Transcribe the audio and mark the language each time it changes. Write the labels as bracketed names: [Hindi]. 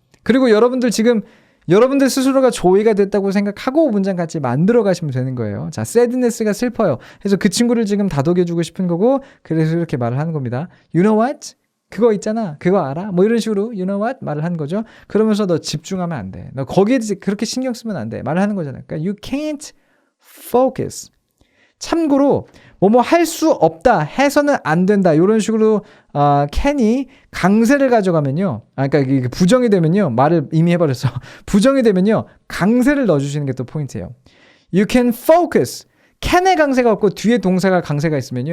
[Korean] 그리고 여러분들 지금 여러분들 스스로가 조이가 됐다고 생각하고 문장 같이 만들어 가시면 되는 거예요. 자, sadness가 슬퍼요. 그래서 그 친구를 지금 다독여주고 싶은 거고 그래서 이렇게 말을 하는 겁니다. [English] You know what? [Korean] 그거 있잖아. 그거 알아? 뭐 이런 식으로 [English] you know what? [Korean] 말을 하는 거죠. 그러면서 너 집중하면 안 돼. 너 거기에 그렇게 신경 쓰면 안 돼. 말을 하는 거잖아요. 그러니까 [English] you can't focus. [Korean] 참고로 뭐뭐 할 수 없다. 해서는 안 된다. 이런 식으로 can이 강세를 가져가면요. 그러니까 이게 부정이 되면요. 말을 이미 해버렸어. 부정이 되면요. 강세를 넣어주시는 게 또 포인트예요. [English] You can focus. [Korean] can의 강세가 없고 뒤에 동사가 강세가 있으면요.